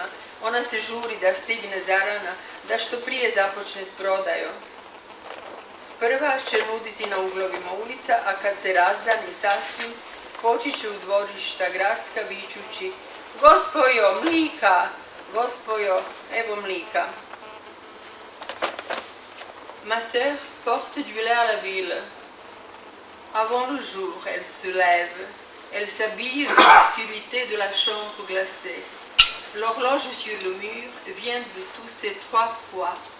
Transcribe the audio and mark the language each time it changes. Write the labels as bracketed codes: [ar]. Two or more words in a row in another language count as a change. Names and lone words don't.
[hr] Ona se žuri da stigne zarana, da što prije započne s prodajom. Sprva će nuditi na uglovima ulica, a kad se razdani sasvim, poći će u dvorišta gradska vičući: Gospojo, mlika! Gospojo, evo mlika! [fr] Ma sœur porte du lait à la ville. Avant le jour, elle se lève. Elle s'habille de l'obscurité de la chambre glacée. L'horloge sur le mur vient de tousser 3 fois.